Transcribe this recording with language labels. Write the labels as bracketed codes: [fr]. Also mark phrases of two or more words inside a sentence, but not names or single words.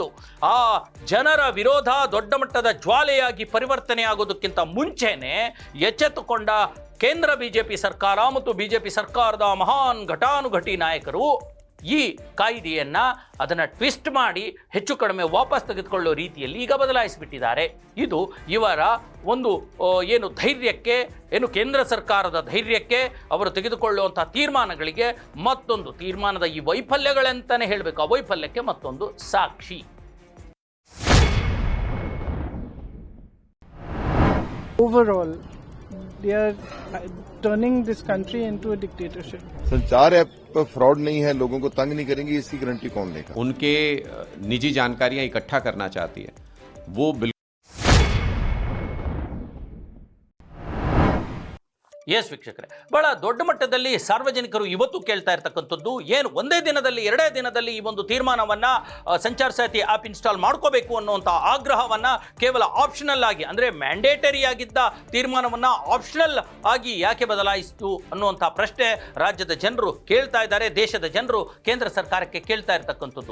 [kn] ಆ ಜನರ ವಿರೋಧ ದೊಡ್ಡ ಮಟ್ಟದ ಜ್ವಾಲೆಯಾಗಿ ಪರಿವರ್ತನೆ ಆಗೋದಕ್ಕಿಂತ ಮುಂಚೆನೆ ಎಚ್ಚೆತ್ತುಕೊಂಡ ಕೇಂದ್ರ ಬಿಜೆಪಿ ಸರ್ಕಾರ ಮತ್ತು ಬಿಜೆಪಿ ಸರ್ಕಾರದ ಮಹಾನ್ ಘಟಾನುಘಟಿ ನಾಯಕರು ಈ ಕಾಯ್ದೆಯನ್ನು ಅದನ್ನು ಟ್ವಿಸ್ಟ್ ಮಾಡಿ ಹೆಚ್ಚು ಕಡಿಮೆ ವಾಪಸ್ ತೆಗೆದುಕೊಳ್ಳೋ ರೀತಿಯಲ್ಲಿ ಈಗ ಬದಲಾಯಿಸಿಬಿಟ್ಟಿದ್ದಾರೆ. ಇದು ಇವರ ಒಂದು ಏನು ಧೈರ್ಯಕ್ಕೆ, ಏನು ಕೇಂದ್ರ ಸರ್ಕಾರದ ಧೈರ್ಯಕ್ಕೆ, ಅವರು ತೆಗೆದುಕೊಳ್ಳುವಂಥ ತೀರ್ಮಾನಗಳಿಗೆ ಮತ್ತೊಂದು ತೀರ್ಮಾನದ ಈ ವೈಫಲ್ಯಗಳಂತಲೇ ಹೇಳಬೇಕು, ಆ ವೈಫಲ್ಯಕ್ಕೆ ಮತ್ತೊಂದು ಸಾಕ್ಷಿ. [en] Overall, they are turning this country into a dictatorship. [hi] संचार ऐप पर फ्रॉड नहीं है, लोगों को तंग नहीं करेंगे, इसकी गारंटी कौन देगा? उनके निजी जानकारियां इकट्ठा करना चाहती है वो बिल्कुल। [kn] ಎಸ್ ವೀಕ್ಷಕರೇ, ಬಹಳ ದೊಡ್ಡ ಮಟ್ಟದಲ್ಲಿ ಸಾರ್ವಜನಿಕರು ಇವತ್ತು ಕೇಳ್ತಾ ಇರ್ತಕ್ಕಂಥದ್ದು ಏನು, ಒಂದೇ ದಿನದಲ್ಲಿ ಎರಡೇ ದಿನದಲ್ಲಿ ಈ ಒಂದು ತೀರ್ಮಾನವನ್ನು ಸಂಚಾರ ಸಾಥಿ ಆ್ಯಪ್ ಇನ್ಸ್ಟಾಲ್ ಮಾಡ್ಕೋಬೇಕು ಅನ್ನುವಂಥ ಆಗ್ರಹವನ್ನು ಕೇವಲ ಆಪ್ಷನಲ್ ಆಗಿ, ಅಂದರೆ ಮ್ಯಾಂಡೇಟರಿ ಆಗಿದ್ದ ತೀರ್ಮಾನವನ್ನು ಆಪ್ಷನಲ್ ಆಗಿ ಯಾಕೆ ಬದಲಾಯಿಸಿತು ಅನ್ನುವಂಥ ಪ್ರಶ್ನೆ ರಾಜ್ಯದ ಜನರು ಕೇಳ್ತಾ ಇದ್ದಾರೆ, ದೇಶದ ಜನರು ಕೇಂದ್ರ ಸರ್ಕಾರಕ್ಕೆ ಕೇಳ್ತಾ ಇರ್ತಕ್ಕಂಥದ್ದು.